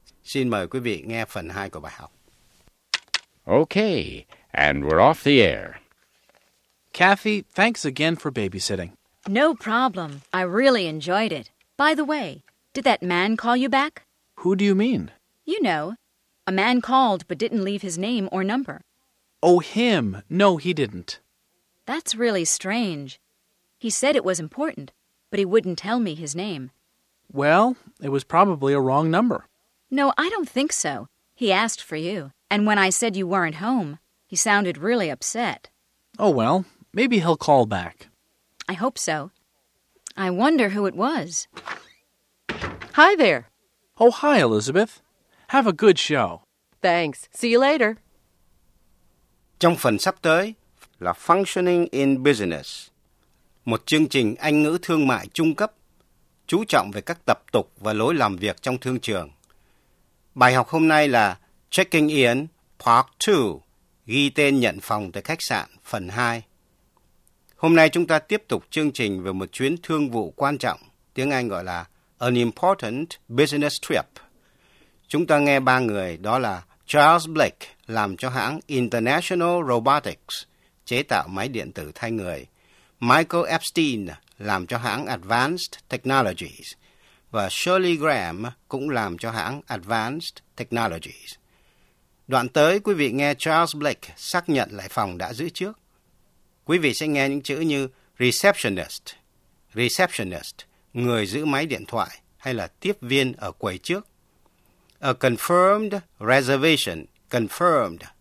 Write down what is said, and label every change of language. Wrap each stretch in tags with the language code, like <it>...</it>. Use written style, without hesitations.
<vi>Xin mời quý vị nghe phần 2 của bài học.</vi> <en>Okay, and we're off the air. Kathy, thanks again for babysitting. No problem. I really enjoyed it. By the way, did that man call you back? Who do you mean? You know, a man called but didn't leave his name or number. Oh, him. No, he didn't. That's really strange. He said it was important, but he wouldn't tell me his name. Well, it was probably a wrong number. No, I don't think so. He asked for you, and when I said you weren't home, he sounded really upset. Oh, well, maybe he'll call back. I hope so. I wonder who it was. Hi there. Oh, hi, Elizabeth. Have a good show. Thanks. See you later.</en> <vi>trong phần sắp tới là Functioning in Business, một chương trình Anh ngữ thương mại trung cấp, chú trọng về các tập tục và lối làm việc trong thương trường. Bài học hôm nay là Checking In, Part 2, ghi tên nhận phòng tại khách sạn, phần 2. Hôm nay chúng ta tiếp tục chương trình về một chuyến thương vụ quan trọng, tiếng Anh gọi là An Important Business Trip. Chúng ta nghe ba người, đó là Charles Blake, làm cho hãng International Robotics, chế tạo máy điện tử thay người, Michael Epstein, làm cho hãng Advanced Technologies, và Shirley Graham cũng làm cho hãng Advanced Technologies. Đoạn tới, quý vị nghe Charles Blake xác nhận lại phòng đã giữ trước. Quý vị sẽ nghe những chữ như receptionist, receptionist, người giữ máy điện thoại, hay là tiếp viên ở quầy trước.</vi> <en>A confirmed reservation, confirmed.</en>